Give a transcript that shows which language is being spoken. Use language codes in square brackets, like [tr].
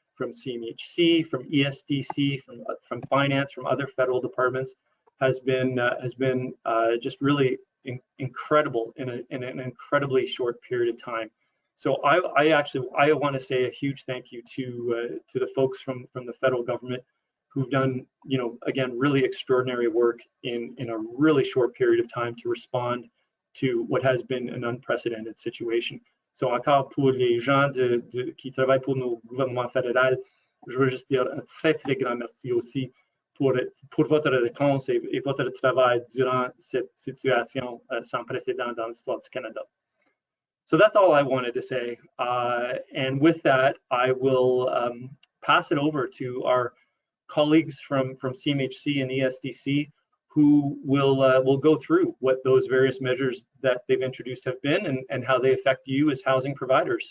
[en] from CMHC, from ESDC, from finance, from other federal departments has been just really incredible in an incredibly short period of time. So I want to say a huge thank you to the folks from the federal government who've done, again, really extraordinary work in a really short period of time to respond to what has been an unprecedented situation. [fr] So encore pour les gens qui travaillent pour nos gouvernements fédéraux, je veux juste dire un très, très grand merci aussi pour votre réponse et votre travail durant cette situation sans précédent dans l'histoire du Canada. [en] So that's all I wanted to say. And with that, I will pass it over to our colleagues from CMHC and ESDC who will go through what those various measures that they've introduced have been and how they affect you as housing providers.